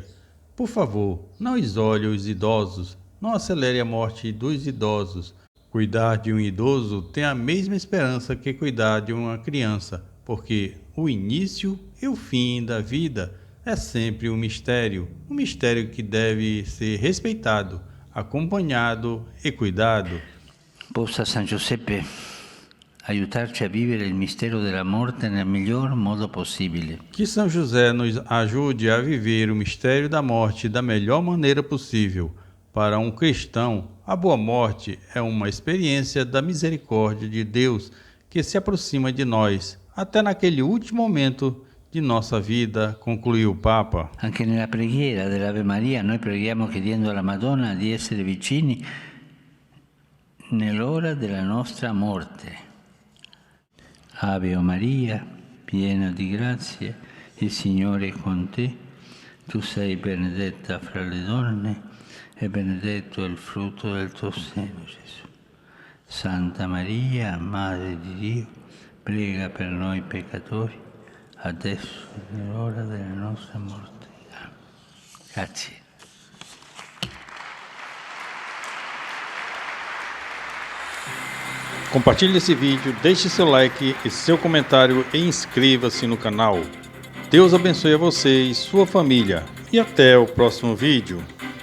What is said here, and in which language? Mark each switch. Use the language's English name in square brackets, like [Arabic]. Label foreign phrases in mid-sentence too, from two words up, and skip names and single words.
[Portuguese] Por favor, não isole os idosos, não acelere a morte dos idosos. Cuidar de um idoso tem a mesma esperança que cuidar de uma criança, porque o início e o fim da vida é sempre um mistério que deve ser respeitado, acompanhado e cuidado. [Italian] Possa San Giuseppe aiutarci a vivere il mistero della morte nel miglior modo possibile. [Portuguese] Que São José nos ajude a viver o mistério da morte da melhor maneira possível. Para um cristão, a boa morte é uma experiência da misericórdia de Deus que se aproxima de nós, até naquele último momento [Italian] di nostra vita, [Portuguese] concluiu [Italian] il Papa. Anche nella preghiera dell'Ave Maria noi preghiamo chiedendo alla Madonna di essere vicini nell'ora della nostra morte. Ave o Maria, piena di grazia, il Signore è con te. Tu sei benedetta fra le donne e benedetto è il frutto del tuo seno, Gesù. Santa Maria, Madre di Dio, prega per noi peccatori, adesso è l'ora della nostra morte. Amen. Grazie. [Portuguese] Compartilhe esse vídeo, deixe seu like e seu comentário e inscreva-se no canal. Deus abençoe a você e sua família. E até o próximo vídeo.